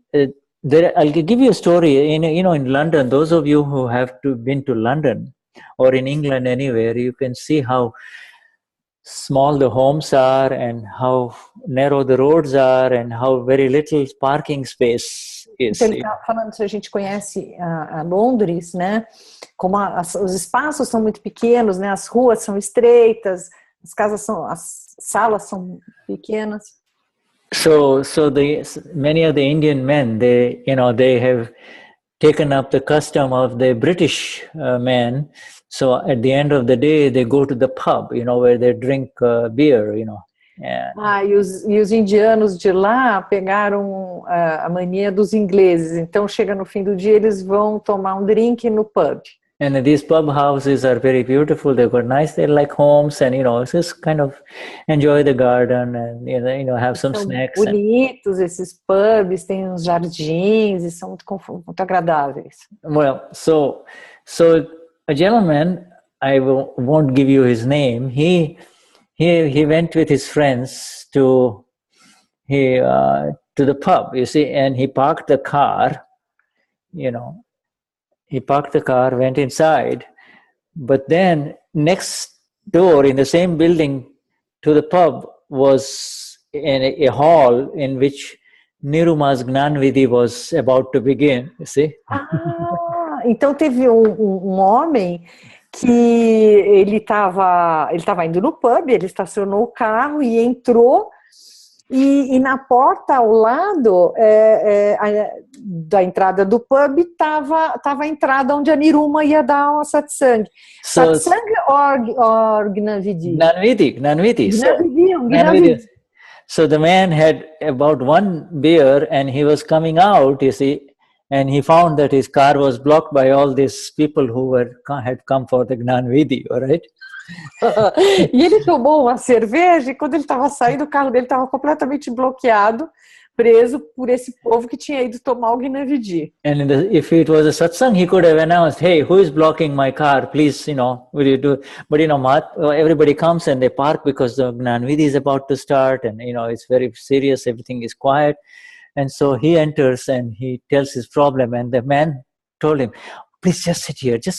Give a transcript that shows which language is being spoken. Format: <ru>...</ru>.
<en>I'll give you a story. In London, those of you who have been to London or in England anywhere, you can see how small the homes are and how narrow the roads are and how very little parking space is.</en> <pt>Então ele está falando, se a gente conhece a Londres, né? Como os espaços são muito pequenos, né? As ruas são estreitas, as salas são pequenas.</pt> <en>So many of the Indian men, they have taken up the custom of the British men. So at the end of the day, they go to the pub, where they drink beer,</en> <pt>E os indianos de lá pegaram a mania dos ingleses. Então, chega no fim do dia, eles vão tomar um drink no pub.</pt> <en>And these pub houses are very beautiful. They've got nice, they're like homes, and just kind of enjoy the garden and have some snacks.</en> <pt>Bonitos esses pubs, têm uns jardins e são muito agradáveis.</pt> <en>Well, so a gentleman, I won't give you his name. He went with his friends to the pub, you see, and he parked the car. He parked the car, went inside, but then next door in the same building to the pub was a hall in which Niruma's Gnani Vidi was about to begin, you see.</en> <pt>Então teve um homem que ele estava indo no pub, ele estacionou o carro e entrou, e na porta ao lado da entrada do pub estava a entrada onde a Niruma ia dar o satsang.</pt> <en>Satsang or Gnani Vidi? Gnani Vidi. Gnani Vidi. So the man had about one beer and he was coming out, you see, and he found that his car was blocked by all these people who had come for the Gnani Vidhi, all right?</en> <pt>E ele tomou uma cerveja e quando ele estava saindo, o carro dele estava completamente bloqueado, preso por esse povo que tinha ido tomar o Gnani Vidhi.</pt> <en>And if it was a satsang, he could have announced, hey, who is blocking my car? Please, will you do? But, everybody comes and they park because the Gnani Vidhi is about to start and, it's very serious, everything is quiet. And so he enters and he tells his problem and the man told him, please just sit here,</en>